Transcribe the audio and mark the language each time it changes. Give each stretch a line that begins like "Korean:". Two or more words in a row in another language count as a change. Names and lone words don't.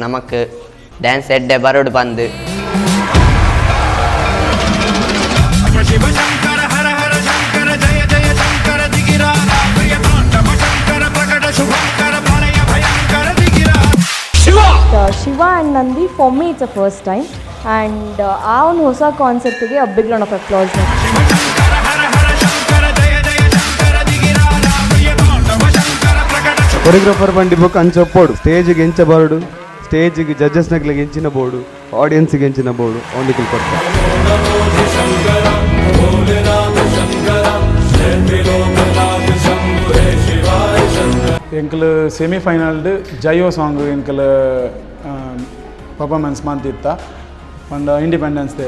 Tulu: ನಮಕ್ ಡ್ಯಾನ್ಸ್ ಎಡ್ಡೆ ಬರೋಡು ಬಂದು
English: Shiva and Nandi for me it's a first time and
Kannada: ಆ ಒಂದು ಹೊಸ ಕಾನ್ಸೆಪ್ಟಿಗೆ
English: a big round of applause.
Tulu: ಕೊರಿಯೋಗ್ರಾಫರ್ ಬಂಡಿ ಬುಕ್ ಅಂಚೊಪ್ಪೋಡು ಸ್ಟೇಜಿಗೆ ಎಂಚ ಬೋರ್ಡು, ಸ್ಟೇಜಿಗೆ ಜಡ್ಜಸ್ ನಗ್ಲಿಗೆ ಎಂಚಿನ ಬೋರ್ಡು, ಆಡಿಯನ್ಸ್ಗೆ ಎಂಚಿನ ಬೋರ್ಡು ಅವನಿಗೆ ಕೊಡ್ತಾರೆ. ಎಂಕಲ್ ಸೆಮಿಫೈನಲ್ಡ್ ಜಯೋ ಸಾಂಗ್ ಎಂಕಲ್ ಪರ್ಫಾರ್ಮೆನ್ಸ್ ಮಂತಿತ್ತ ಒಂದು
English: Independence Day